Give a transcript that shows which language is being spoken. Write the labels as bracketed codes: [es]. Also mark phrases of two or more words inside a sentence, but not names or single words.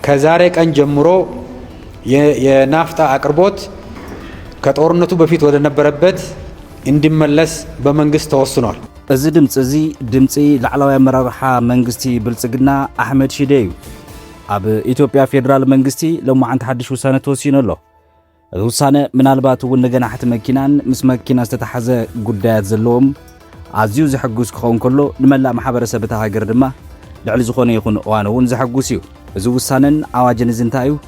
[am] ከዛሬ ቀን ጀምሮ የናፍጣ አቅርቦት ከጦርነቱ በፊት ወደ ነበረበት እንዲመለስ በመንግስት ተወስኗል። [ti] እዚ ድምፂ ላዕላዊ አመራርሓ መንግስቲ ብልጽግና አሕመድ ሺዴ እዩ። ኣብ ኢትዮጵያ ፌደራል መንግስቲ ለማዓንቲ ሓድሽ ውሳነ ተወሲኑ ኣሎ። እዚ ውሳነ ምናልባት እውን ንገናሕቲ መኪናን ምስ መኪና ዝተተሓዘ ጉዳያት ዘለዎም ኣዝዩ ዝሕጉስ ክኸውን ከሎ ንመላእ ማሕበረሰብ እታ ሃገር ድማ ልዕሊ ዝኾነ ይኹን እዋን እውን ዘሐጉስ እዩ። እዚ ውሳነን ኣዋጅን እዚ እንታይ እዩ?